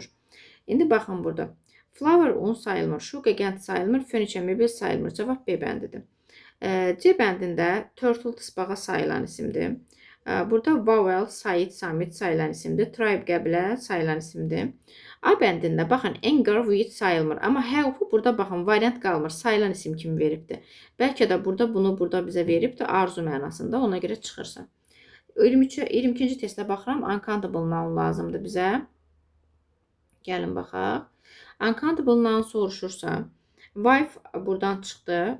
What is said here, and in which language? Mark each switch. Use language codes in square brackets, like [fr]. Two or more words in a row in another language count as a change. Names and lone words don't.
[az] İndi baxın burada. Flour un sayılmır. Sugar qənd sayılmır. Furniture mebel sayılmır. Cavab B bəndidir. C bəndində turtle tısbağa sayılan isimdir. Burada vowel, Said, Samit sayılan isimdir. Tribe, qəbilə sayılan isimdir. A bəndində baxın [en] anger, wheat [az] sayılmır. Amma help burada baxın variant qalmır. Sayılan isim kimi veribdir. Bəlkə də bunu burada bizə veribdir. Arzu mənasında. Ona görə çıxırsa. 22-ci testə baxıram. [en] Uncountable noun [az] lazımdır bizə. Gəlin baxaq. [en] Uncountable noun [az] soruşursa wife buradan çıxdı.